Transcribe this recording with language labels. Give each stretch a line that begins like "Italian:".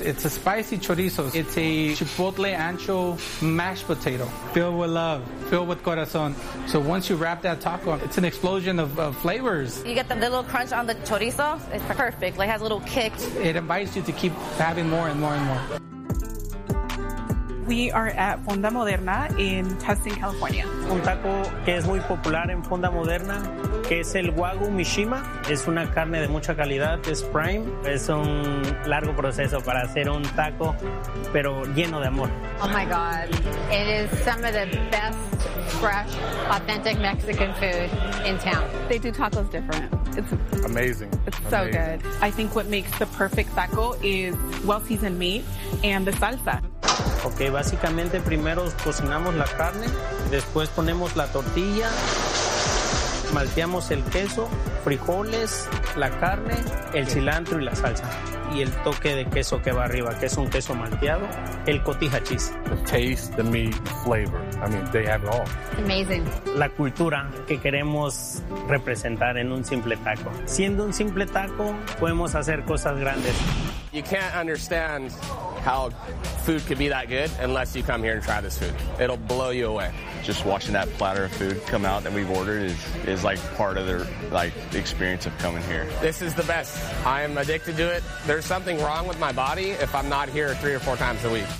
English: It's a spicy chorizo. It's a chipotle ancho mashed potato. Filled with love, filled with corazon. So once you wrap that taco, it's an explosion of flavors. You get the little crunch on the chorizo. It's perfect. Like, it has a little kick. It invites you to keep having more and more and more. We are at Fonda Moderna in Tustin, California.
Spanish: Un taco que es muy popular en Fonda Moderna, que es el Wagyu Mishima. Es una carne de mucha calidad, es prime. Es un largo proceso para hacer un taco, pero lleno de amor.
English: Oh my God. It is some of the best fresh, authentic Mexican food in town. They do tacos different. It's amazing. It's so amazing. Good. I think what makes the perfect taco is well-seasoned meat and the salsa.
Spanish: Ok, básicamente primero cocinamos la carne, después ponemos la tortilla, malteamos el queso, frijoles, la carne, el cilantro y la salsa. Y el toque de queso que va arriba, que es un queso malteado, el cotija cheese.
English: The taste, the meat, the flavor. I mean, they have it all. Amazing.
Spanish: La cultura que queremos representar en un simple taco. Siendo un simple taco, podemos hacer cosas grandes.
English: You can't understand how food could be that good unless you come here and try this food. It'll blow you away. Just watching that platter of food come out that we've ordered is like part of their like experience of coming here. This is the best. I am addicted to it. There's something wrong with my body if I'm not here 3 or 4 times a week.